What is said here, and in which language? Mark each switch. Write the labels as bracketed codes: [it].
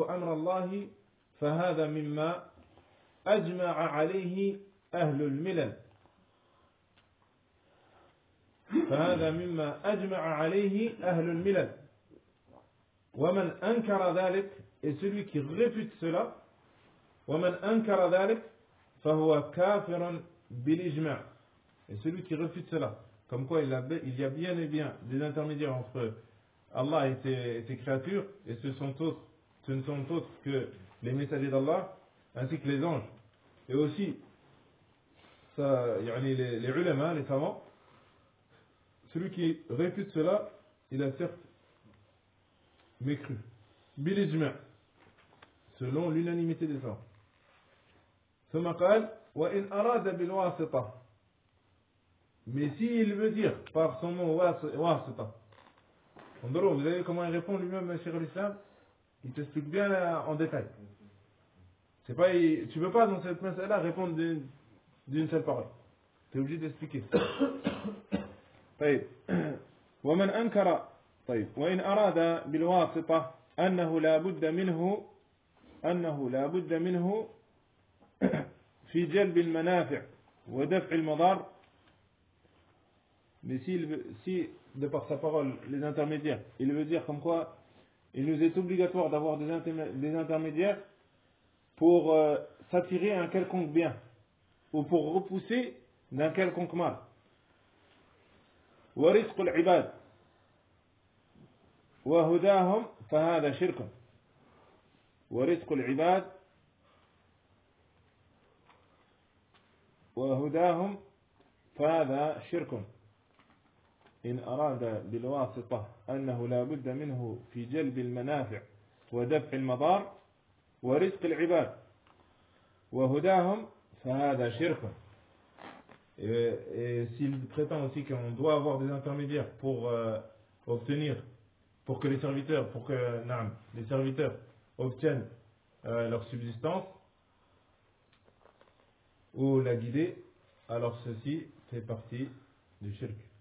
[ar] الله فهذا مما أجمع عليه أهل الملل ومن أنكر ذلك فهو كافر بالإجماع. [fr] Et celui qui refuse cela, comme quoi il y a bien et bien des intermédiaires entre Allah et ses créatures, et ce ne sont autres que les messagers d'Allah, ainsi que les anges. Et aussi, ça, yani les ulama, les savants, celui qui refuse cela, il a certes mécru. [ar] Bil ijma, [fr] selon l'unanimité des savants. [ar] Thumma qal, wa in arada bil wasita. [fr] Mais s'il veut dire par son mot wasita, vous avez comment il répond lui-même, Cheikh al-Islam, il t'explique bien en détail. C'est pas, tu ne peux pas dans cette masala répondre d'une seule parole. Tu es obligé d'expliquer. [ar] طيب ومن أنكر طيب وإن أراد بالواسطة أنه لا بد منه في جلب المنافع ودفع المضار. [fr] Mais si de par sa parole les intermédiaires, il veut dire comme quoi il nous est obligatoire d'avoir des intermédiaires pour s'attirer un quelconque bien ou pour repousser d'un quelconque mal. [ar] ورزق العباد وهداهم فهذا شرك. ورزق العباد وهداهم فهذا شرك. إن أراد بالواسطة أنه لا بد منه في جلب المنافع ودفع المضار ورزق العباد وهداهم فهذا شرك. [fr] Et s'il prétend aussi qu'on doit avoir des intermédiaires pour obtenir, pour que les serviteurs obtiennent leur subsistance ou la guider, alors ceci fait partie du shirk.